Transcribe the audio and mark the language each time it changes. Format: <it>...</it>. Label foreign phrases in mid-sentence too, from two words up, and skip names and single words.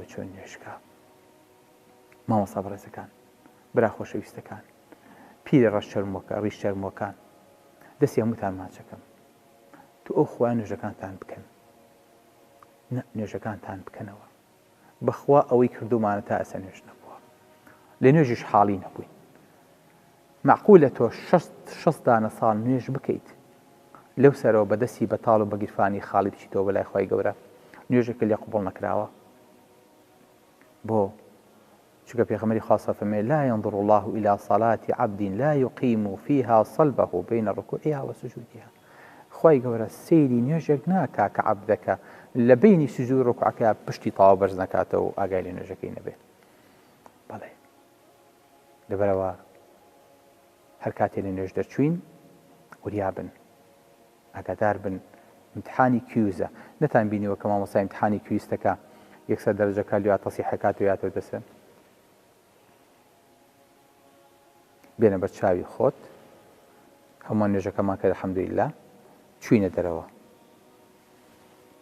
<ckb>چۆن نوێژکە مامۆستا بەڕێزەکان برا خۆشەویستەکان پیرە ڕیش چەرمۆکان دەستی هەمووتان ماچەکەم تو ئەو خوا نوێژەکانتان بکەن نوێژەکانتان بکەنەوە بەخوا ئەوەی کردومانە تا ئەسە نوێژ نەبووە لە نوێژیش حاڵی نەبووین معقولە تۆ 6 دانە ساڵ نوێژ بکەیت لەو سەرەوە بەدەستی بەتاڵ و بەگیرفانی خاڵی بچیتەوە بەلای خوای گەورە نوێژێکە لێ قوبوڵ نەکراوە بۆ چونکە پێغەمبەری خوا فەرمێ</ckb> <ar>لا ينظر الله إلى صلاة عبد لا يقيم فيها صلبه بين ركوعها وسجودها</ar> <ckb>خوای گەورە سەیری نوێژێک ناکا کە عەبدەکە لە بینی سجود و ڕکوعەکە پشتی تاوا بەرز نەکاتەوە و ئاگای لە نوێژەکەی نەبێ بەڵێ لەبەرەوە هەر کاتێ لە نوێژ دەرچوین وریا بن ئاگادار بن امتحانی کیوزە نەتان بینیوە کە مامۆستا امتحانی کیویستەکە یەکسەر دەرەجەکە لێوە تەسیحەکات و یاتەوە دەسێن بێنە بەر چاوی خۆت هەمووان نوێژەکەمان کرد الحەمدولیلا چوینە دەرەوە</ckb>